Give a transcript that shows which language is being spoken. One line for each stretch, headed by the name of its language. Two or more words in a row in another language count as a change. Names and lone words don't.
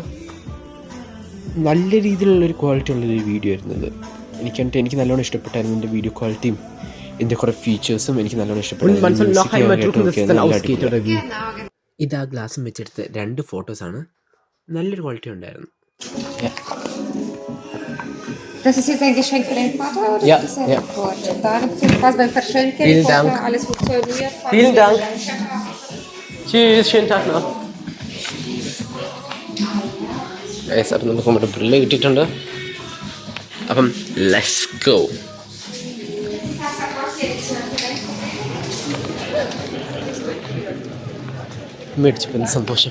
Malayalam: നല്ല രീതിയിലുള്ളൊരു ക്വാളിറ്റി ഉള്ളൊരു വീഡിയോ ആയിരുന്നു ഇത്. എനിക്ക് നല്ലോണം ഇഷ്ടപ്പെട്ടായിരുന്നു ഇതിൻ്റെ വീഡിയോ ക്വാളിറ്റിയും ഇതിൻ്റെ കുറേ ഫീച്ചേഴ്സും എനിക്ക് നല്ലോണം ഇഷ്ടപ്പെട്ടു. ഇത് ആ ഗ്ലാസും വെച്ചെടുത്ത് 2 ഫോട്ടോസാണ്. നല്ലൊരു ക്വാളിറ്റി ഉണ്ടായിരുന്നു.
German: Das ist jetzt ein Geschenk für deinen Vater oder Ja, ist das ja. Gut. Dann viel Spaß beim Verschenken. Vielen Ich hoffe, Dank. alles funktioniert. Vielen Dank. Tschüss, schönen Tag noch.
Malayalam: അപ്പം നമുക്ക് നമ്മുടെ ബ്രില്ല് കിട്ടിയിട്ടുണ്ട്. അപ്പം
English: let's go.
Malayalam: മേടിച്ചപ്പോൾ സന്തോഷം.